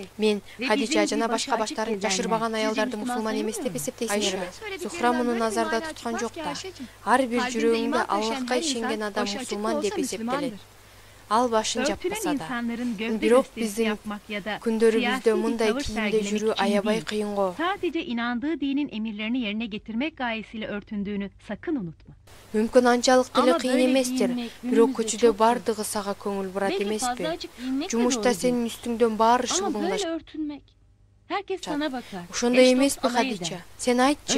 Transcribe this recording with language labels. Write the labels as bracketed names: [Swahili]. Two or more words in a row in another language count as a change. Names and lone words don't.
[Kyrgyz] Мен Хадича жана башка баштарын жашырбаган аялдарды мусулман эмес деп эсептейсиңерби? Зухра муну назарда туткан жок да. Ар бир жүрөгүндө Аллахка ишенген адам мусулман деп эсептелет. Ал башын жаппаса да. Бирок биздин күндөрүбүздө мындай кийимде жүрүү аябай кыйын го. [Turkish] Sadece inandığı dinin emirlerini yerine getirmek gayesiyle örtündüğünü sakın unutma. [Kyrgyz] Мүмкүн анчалык деле кыйын эместир. Бирок көчүдө бардыгы сага көңүл бурат эмеспи? Жумушта сенин үстүңдөн баары шылбыңдашат. [Turkish] Herkes sana bakar. [Kyrgyz] Ошондой эмеспи, Хадича? Сен айтчы.